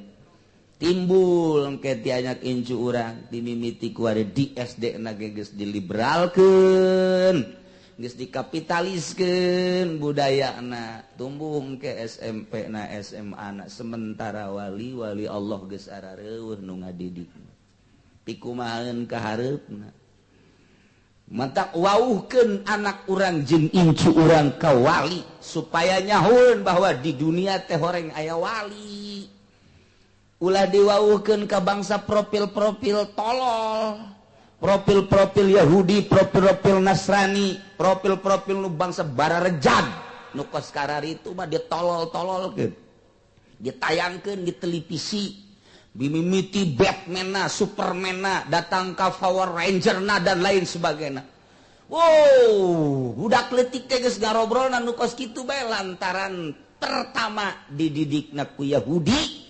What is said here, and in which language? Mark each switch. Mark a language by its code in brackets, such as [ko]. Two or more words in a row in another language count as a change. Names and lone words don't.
[su] Timbul engke ti anyak incu urang dimimiti ku ari di SD na geus diliberalkeun geus dikapitaliskeun budayana tumbuh engke SMP na SMA na sementara wali Allah geus arareueuh nu ngadidik pikumaheun ka hareupna matak wauhkeun anak urang jeung incu urang ka wali supaya nyahoeun bahwa di dunia teh horeng aya wali. Ulah diwauhkeun ka bangsa profil-profil tolol, profil-profil Yahudi, profil-profil Nasrani, profil-profil nu bangsa bararejag nu kos kararitu mah ditolol-tololkeun. Ditayangkeun di televisi, bimimiti Batman-na, Superman-na, datang ka Power Ranger-na [id] dan lain sebagainya. [su] Wow, budak leutik teh geus ngarobrolna nu kos kitu bae lantaran pertama dididikna ku Yahudi.